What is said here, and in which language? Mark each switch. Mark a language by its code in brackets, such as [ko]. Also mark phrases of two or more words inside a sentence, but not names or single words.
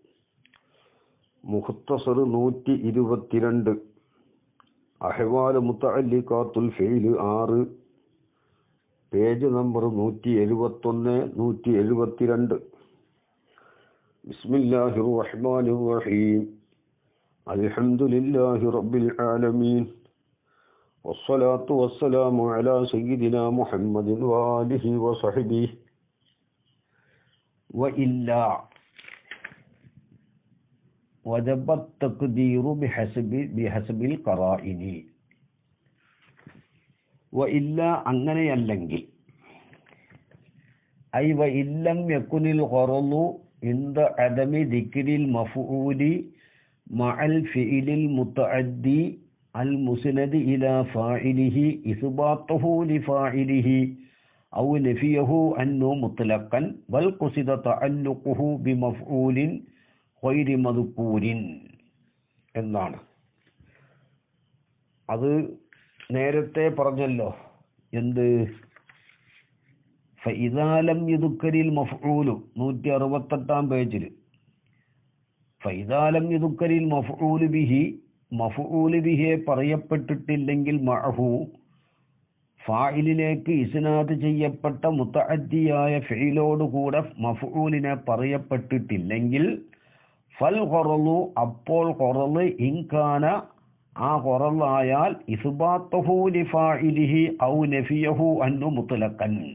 [ml] മുഖ്തസർ 122, [ar] أحوال متعلقات الفعل [ml] 6, പേജ് നമ്പർ 171, 172. [ar] بسم الله الرحمن الرحيم. الحمد لله رب العالمين. والصلاة والسلام على سيدنا محمد وآله وصحبه. وإلا وجب التقدير بحسب القرائن. وإلا അങ്ങനെയല്ലെങ്കിൽ, أي وإن لم يكن الغرض عند عدم ذكر المفعول مع الفعل المتعدي المسند إلى فاعله إثباته لفاعله أو نفيه عنه مطلقا بل قصد تعلقه بمفعول غير مذكور എന്നാണ്. [ml] അത് നേരത്തെ പറഞ്ഞല്ലോ. എന്ത്? [ar] فإذا لم يذكر المفعول 168 പേജിൽ فإذا لم يذكر المفعول به مفعول به [ml] പറയപ്പെട്ടിട്ടില്ലെങ്കിൽ മഅഹു ഫായിലിലേക്ക് ഇസ്നാദ് ചെയ്യപ്പെട്ട മുതഅദ്ദിയായ ഫിഇലോടുകൂടെ മഫ്ഊലിനെ പറയപ്പെട്ടിട്ടില്ലെങ്കിൽ [ar] فالغرض [ml] അപ്പോൾ ഖറള് ഇൻകാന ആ ഖറളായാൽ [ar] إثباته لفاعله أو نفيه عنه مطلقا.